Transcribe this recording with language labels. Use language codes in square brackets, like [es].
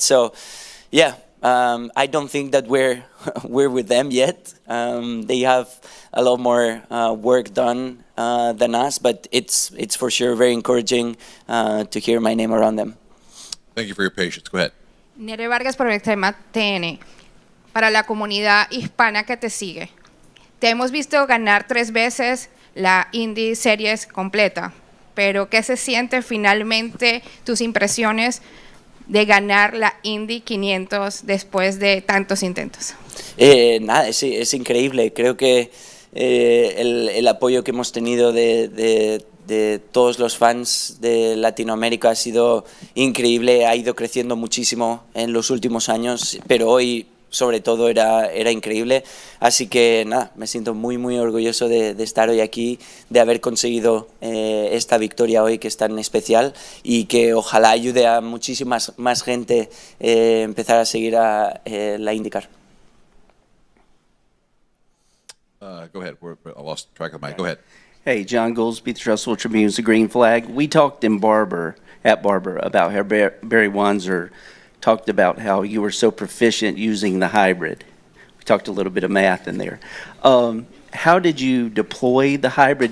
[en] So, yeah. I don't think that we're with them yet. They have a lot more work done than us, but it's for sure very encouraging to hear my name around them. Thank you for your patience. Go ahead. [es] Nere Vargas por Extrema TN. Para la comunidad hispana que te sigue, te hemos visto ganar 3 veces la Indy Series completa, pero ¿qué se siente finalmente, tus impresiones de ganar la Indy 500 después de tantos intentos? Nada, es increíble. Creo que el apoyo que hemos tenido de todos los fans de Latinoamérica ha sido increíble, ha ido creciendo muchísimo en los últimos años, pero hoy sobre todo era increíble. Así que nada, me siento muy orgulloso de estar hoy aquí, de haber conseguido esta victoria hoy que es tan especial, y que ojalá ayude a muchísimas más gente empezar a seguir a la IndyCar. [en] Go ahead. I lost track of the mic. Go ahead. Hey, John Goldsby, the Russell Tribune's The Green Flag. We talked at Barber about how Barry Wanzer talked about how you were so proficient using the hybrid. We talked a little bit of math in there. How did you deploy the hybrid?